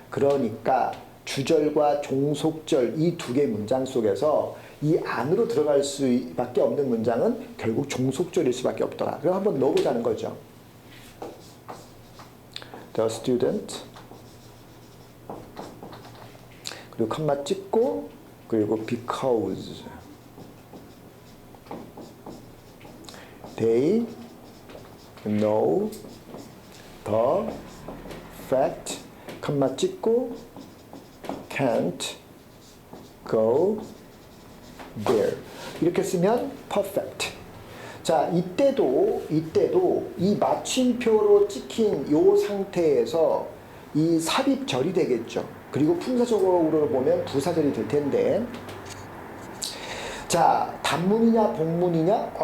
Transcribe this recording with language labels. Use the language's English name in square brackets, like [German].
[Korean] 그러니까 주절과 종속절 이 두 개 문장 속에서 이 안으로 들어갈 수밖에 없는 문장은 결국 종속절일 수밖에 없더라. 그럼 한번 넣어보자는 거죠. [English] The student [Korean] 그리고 컴마 찍고 그리고 [English] because they know the fact, [Korean] 컴마 찍고 [English] can't go there. [Korean] 이렇게 쓰면 perfect. 자, 이때도 이 마침표로 찍힌 요 상태에서 이 삽입절이 되겠죠. 그리고 품사적으로 보면 부사절이 될 텐데, 자, 단문이냐 복문이냐?